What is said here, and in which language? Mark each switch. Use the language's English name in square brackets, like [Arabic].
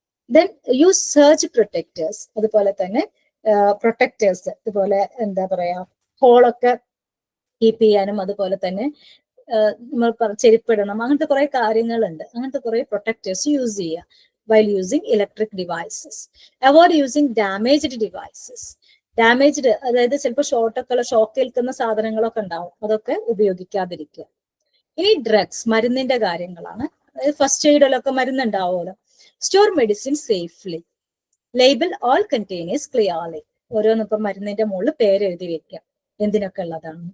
[English] Then use surge protectors. [Malayalam] അതുപോലെ തന്നെ protectors ഇതുപോലെ എന്താ പറയാ ഹോളൊക്കെ കീപ്പ് ചെയ്യാനും, അതുപോലെ തന്നെ നമ്മൾ ചെരുപ്പിടണം, അങ്ങനത്തെ കുറെ കാര്യങ്ങളുണ്ട്. അങ്ങനത്തെ കുറെ പ്രൊട്ടക്ടേഴ്സ് യൂസ് ചെയ്യുക [English] while using electric devices. Avoid using damaged devices. [Malayalam] Damaged, അതായത് ചിലപ്പോൾ ഷോക്ക് ഏൽക്കുന്ന സാധനങ്ങളൊക്കെ ഉണ്ടാവും, അതൊക്കെ ഉപയോഗിക്കാതിരിക്കുക. ഇനി ഡ്രഗ്സ്, മരുന്നിന്റെ കാര്യങ്ങളാണ്. അതായത് first എയ്ഡിലൊക്കെ മരുന്നുണ്ടാവുമല്ലോ. [English] Store medicine safely. Label all containers clearly. [Malayalam] ഓരോന്നിപ്പം മരുന്നിന്റെ മുകളിൽ പേര് എഴുതി വെക്കുക, എന്തിനൊക്കെ ഉള്ളതാണ്.